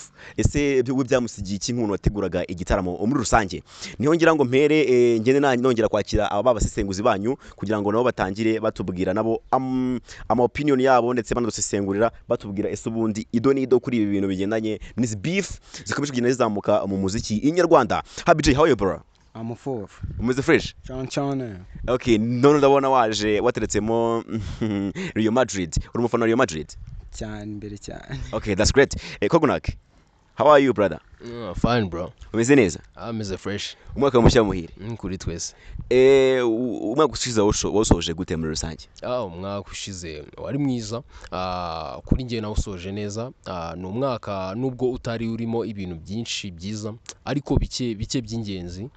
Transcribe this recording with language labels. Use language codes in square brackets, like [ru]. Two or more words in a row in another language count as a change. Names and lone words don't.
[rw] Ese byo byamusigiye iki nk'umuntu wateguraga igitaramo muri rusange? Niho ngira ngo mpere ngende nongera kwakira aba basesenguzi banyu kugira ngo nabo batangire batubwira nabo ama opinion yabo, ndetse banadusesengurira batubwira ese ubundi ido n'ido kuri ibi bintu bigendanye n'izi beef zikomeje kugenda zizamuka mu muziki inyarwanda. [en] Happy J, how are you bro? I'm a fourth. [rw] Umeze fresh? Chana. Okay, none ndabona waje wateretsemo Real Madrid. Uri umufana wa Real Madrid? Cyane mbere cyane. [en] Okay, that's great. Kogunak, how are you brother? Fine bro. [rw] Umeze neza? Ameze fresh. Umwaka mushya muhire. Kuri twese. Umwaka ushize wasoje gute muri rusange? Umwaka ushize wari mwiza. Kuri njye nawe usoje neza. Ni umwaka nubwo utari urimo ibintu byinshi byiza, ariko bike by'ingenzi.